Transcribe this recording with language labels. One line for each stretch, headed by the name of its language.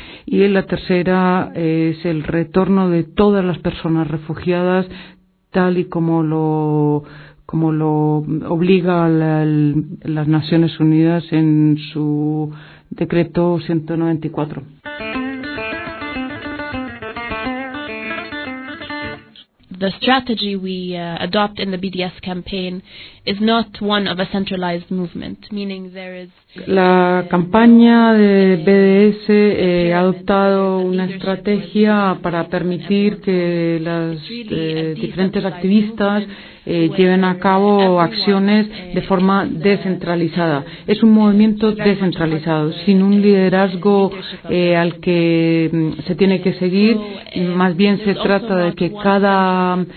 Spanish: y la tercera es el retorno de todas las personas refugiadas tal y como lo obliga las Naciones Unidas en su Decreto 194.
English: The strategy we adopt in the BDS campaign is not one of a centralized movement, meaning there is.
Spanish: La campaña de BDS ha adoptado una estrategia para permitir que las diferentes activistas lleven a cabo acciones de forma descentralizada. Es un movimiento descentralizado, sin un liderazgo al que se tiene que seguir. Más bien se trata de que cada